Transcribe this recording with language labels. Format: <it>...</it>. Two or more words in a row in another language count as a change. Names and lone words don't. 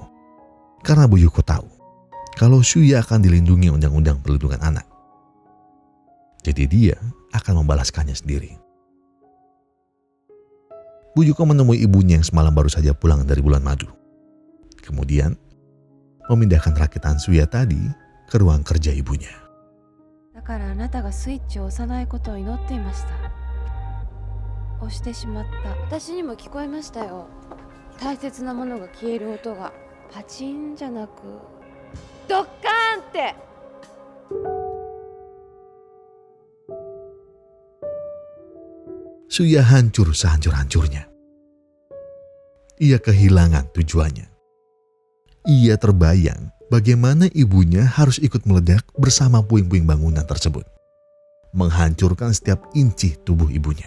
<id>Karena Bu Yuko tahu kalau Suya akan dilindungi Undang-Undang Perlindungan Anak. Jadi dia akan membalaskannya sendiri. Bu Yuko menemui ibunya yang semalam baru saja pulang dari bulan madu. Kemudian memindahkan rakitan Suya tadi ke ruang kerja ibunya.</id> <ja>だからあなたがスイッチを押さないことを祈っていました。押してしまった。私にも聞こえましたよ。大切なものが消える音がパチンじゃなくドッカーンって。</ja> <id>Suya hancur sehancur-hancurnya. Ia kehilangan tujuannya. Ia terbayang bagaimana ibunya harus ikut meledak bersama puing-puing bangunan tersebut, menghancurkan setiap inci tubuh ibunya.</id>